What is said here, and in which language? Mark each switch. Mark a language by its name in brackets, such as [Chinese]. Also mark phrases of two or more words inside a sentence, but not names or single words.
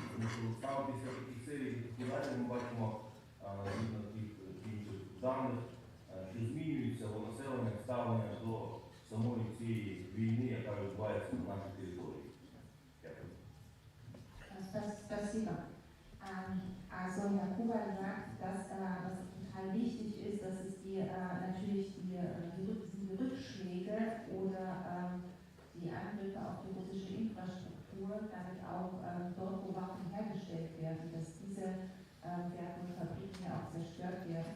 [Ukrainian] Тому що саме після таких серій ударів ми бачимо згідно тих інших даних, що змінюється у населення ставлення до самої цієї війни, яка відбувається на нашій території. Дякую. [Russian] Спасибо. [German] Also Herr Kuba sagt, dass was total wichtig ist, dass es natürlich die Rückschläge oder die Angriffe auf die russische Infrastruktur, damit auch dort, wo Waffen hergestellt werden, dass diese Werke und Fabriken ja auch zerstört werden.